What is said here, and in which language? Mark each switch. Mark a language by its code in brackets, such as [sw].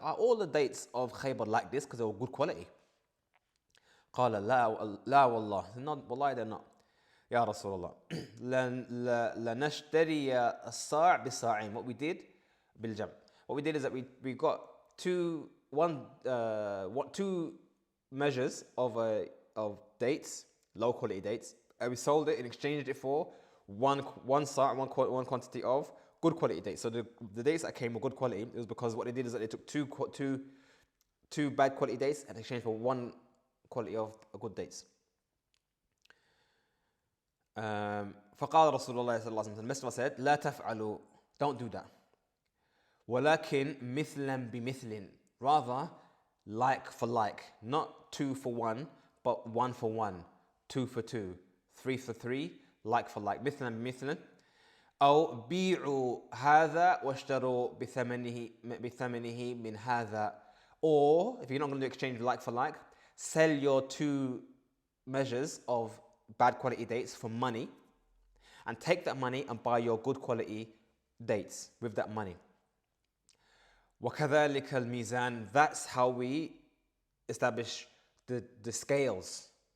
[en] Are all the dates of Khaybar like this because they were good quality? [ar] قال لا والله. [en] No, والله they're not. [ar] يا رسول الله لنشتري الصاع بصاعين. [en] What we did is that we got two measures of dates, low quality dates, and we sold it and exchanged it for one quantity of good quality dates. So the dates that came were good quality. It was because what they did is that they took two bad quality dates and exchanged for one quality of good dates. [ar] فقال رسول الله صلى الله عليه وسلم, [en] the Messenger said, [ar] لا تفعلوا, [en] don't do that. [ar] ولكن مثلا بمثل, [en] rather like for like, not 2 for 1, but 1 for 1, 2 for 2, 3 for 3, like for like. [ar] مثلا بمثل. أو بيعوا هذا واشتروا بثمنه من هذا. [en] Or, if you're not going to do exchange like for like, sell your two measures of bad quality dates for money and take that money and buy your good quality dates with that money. [ar] وَكَذَلِكَ الْمِيزَانِ. [en] That's how we establish the scales.